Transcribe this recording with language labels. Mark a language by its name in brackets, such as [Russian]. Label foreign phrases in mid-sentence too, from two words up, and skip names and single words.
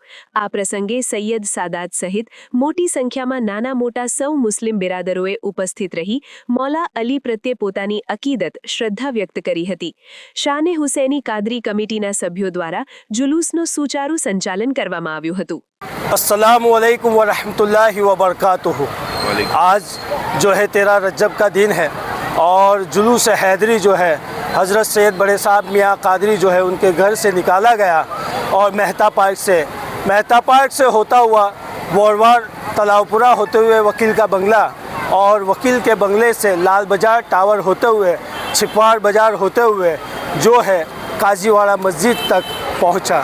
[Gujarati] આ પ્રસંગે સૈયદ સાદાત સહિત મોટી સંખ્યામાં નાના મોટા સૌ મુસ્લિમ બિરાદરોએ ઉપસ્થિત રહી મૌલા અલી પ્રત્યે પોતાની અકીદત, શ્રદ્ધા વ્યક્ત કરી હતી। શાને હુસૈની કાદરી કમિટીના સભ્યો દ્વારા જુલુસનું સુચારુ સંચાલન કરવામાં આવ્યું હતું। [Arabic] السلام عليكم ورحمة الله وبركاته. [Hindi] आज जो है 13 रजब का दिन है और जुलूस हैदरी जो है हज़रत सैयद बड़े साहब मियाँ कादरी जो है उनके घर से निकाला गया और मेहता पार्क से होता हुआ बोरवार तलावपुरा होते हुए वकील का बंगला और वकील के बंगले से लाल बाज़ार टावर होते हुए छिपवाड़ बाज़ार होते हुए जो है काजीवाड़ा मस्जिद तक पहुँचा।